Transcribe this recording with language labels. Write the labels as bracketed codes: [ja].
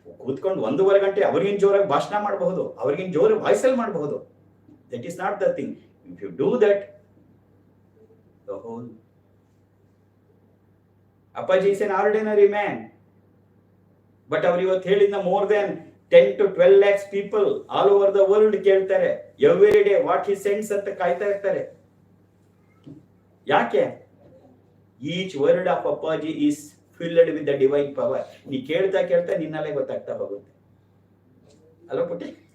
[kn] ಕೂತ್ಕೊಂಡು 1.5 ಗಂಟೆ ಅವ್ರಿಗಿನ ಜೋರಾಗಿ ಭಾಷಣ ಮಾಡಬಹುದು, ಅವ್ರಿಗಿನ ಜೋರ ವಾಯ್ಸಲ್ಲಿ ಮಾಡಬಹುದು. [en] That is not the thing. If you do that, the whole Appaji is an ordinary man, but [kn] ಅವರು ಇವತ್ತು ಹೇಳಿದ [en] more than 10 to 12 lakhs people all over the world [kn] ಕೇಳ್ತಾರೆ. [en] Every day what he sends [kn] ಅಂತ ಕಾಯ್ತಾ ಇರ್ತಾರೆ. ಯಾಕೆ? [en] Each word of Appaji is filled with the divine power. [kn] ನೀ ಕೇಳ್ತಾ ಕೇಳ್ತಾ ನಿನ್ನಲ್ಲೇ ಗೊತ್ತಾಗ್ತಾ ಹೋಗುತ್ತೆ ಅಲ್ಲ ಪುಟ್ಟಿ?